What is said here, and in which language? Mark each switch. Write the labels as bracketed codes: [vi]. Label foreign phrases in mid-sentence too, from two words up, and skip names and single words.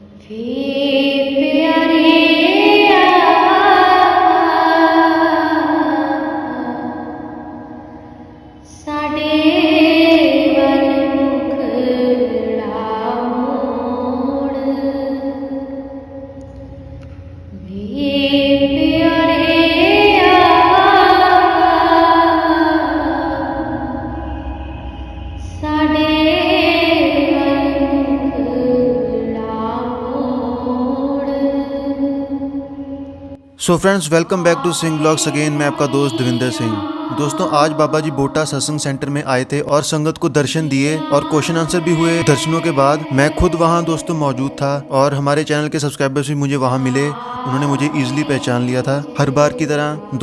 [pa] ਵੇ ਪਿਆਰੇ ਸਾਡੇ ਵੱਲ ਮੁਖੜਾ ਮੋੜ ਵੇ ਪਿਆਰੇ ਸਾਡੇ ਵੱਲ ਮੁਖੜਾ ਮੋੜ। [en] So friends, welcome back to Singh Blogs again. [hi] मैं आपका दोस्त देविंदर सिंह। दोस्तों, आज बाबा जी बोटा सत्संग सेंटर में आए थे और संगत को दर्शन दिए और [en] question answer [hi] भी हुए। दर्शनों के बाद मैं खुद वहां दोस्तों मौजूद था और हमारे चैनल के सब्सक्राइबर्स भी मुझे वहां मिले। उन्होंने मुझे इजीली पहचान लिया था हर बार की तरह।